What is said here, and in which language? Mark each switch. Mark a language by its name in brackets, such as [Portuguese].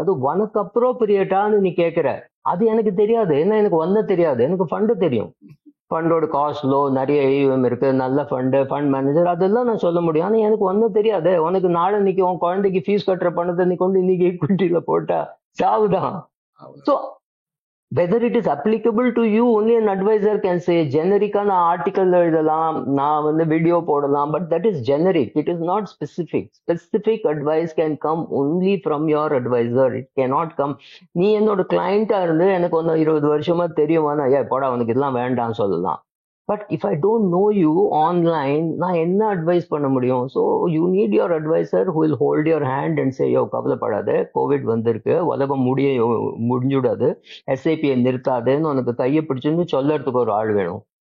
[Tamil] அது உனக்கு அப்ரோப்ரியேட்டான்னு நீ கேட்கிற. அது எனக்கு தெரியாது, என்ன எனக்கு ஒன்ன தெரியாது. எனக்கு ஃபண்டு தெரியும், ஃபண்டோட காஸ்ட் லோ, நிறைய ஏயுஎம் இருக்கு, நல்ல ஃபண்டு, ஃபண்ட் மேனேஜர், அதெல்லாம் நான் சொல்ல முடியும். ஆனால் எனக்கு ஒன்றும் தெரியாது. உனக்கு நாளைக்கு உன் குழந்தைக்கு ஃபீஸ் கட்டுற பணத்தை நீ கொண்டு இன்னைக்கு ஈக்விட்டியில போட்டா சாவுதான். [English] So whether it is applicable to you, only an advisor can say. Generic na article [Tamil] எழுதலாம், நான் வந்து வீடியோ போடலாம், [English] but that is generic. It is not specific. Specific advice can come only from your advisor. It cannot come. [Tamil] நீ என்னோட கிளைண்டா இருந்து எனக்கு ஒன்று 20 வருஷமா தெரியுமானா போடா உனக்கு இதெல்லாம் வேண்டாம்னு சொல்லலாம். [English] but if I don't know you online, [Tamil] நான் என்ன அட்வைஸ் பண்ண முடியும்? [English] so you need your advisor who will hold your hand and say, [Tamil] யோ கவலைப்படாது, கோவிட் வந்திருக்கு, உலகம் முடிஞ்சுடாது, எஸ்ஐபியை நிறுத்தாதுன்னு உனக்கு கையை பிடிச்சுன்னு சொல்லறதுக்கு ஒரு ஆள் வேணும்.